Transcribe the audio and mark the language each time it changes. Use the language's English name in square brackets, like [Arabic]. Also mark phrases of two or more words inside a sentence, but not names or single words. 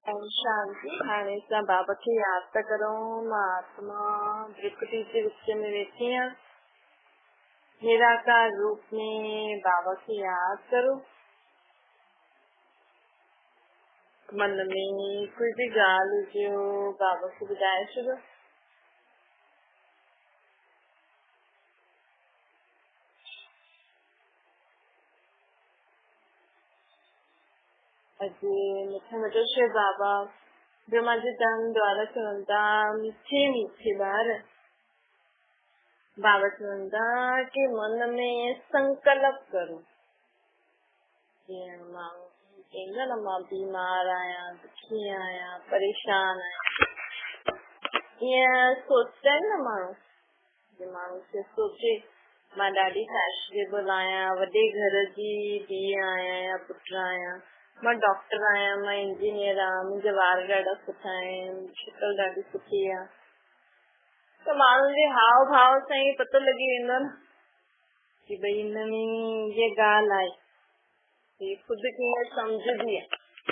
[Sindhi] शांति हाणे सां बाबा खे यादि था करूं। मां आत्मा त्रिकुटी जे विच में वेठी आहियां। निराकार रूप में बाबा खे यादि करो। मन में कोई भी ॻाल्हि हुजे बाबा खे ॿुधाए छॾो। अॼु मूंखे मिठो शइ बाबा जो मुंहिंजे तन द्वारा चवनि था, [Hindi] मीठे मीठे [Sindhi] ॿार बाबा चवनि था कि मन में संकल्प करो। जीअं माण्हू चवंदा न, मां बीमार आहियां, दुखी आहियां, परेशान आहियां, ईअं सोचता आहिनि न माण्हू। जे माण्हू खे सोचे मां ॾाढी फैशनेबल आहियां, वॾे घर जी धीउ आहियां या पुटु आहियां, मां डॉक्टर आहियां, मां इंजीनियर आहियां, मुंहिंजा वार ॾाढा सुठा आहिनि, शक्ल ॾाढी सुठी आहे, त माण्हुनि जे हाव भाव सां ई पतो लॻी वेंदो न कि भई हिन में ये ॻाल्हि आहे, हीअ ख़ुदि कीअं सम्झंदी आहे।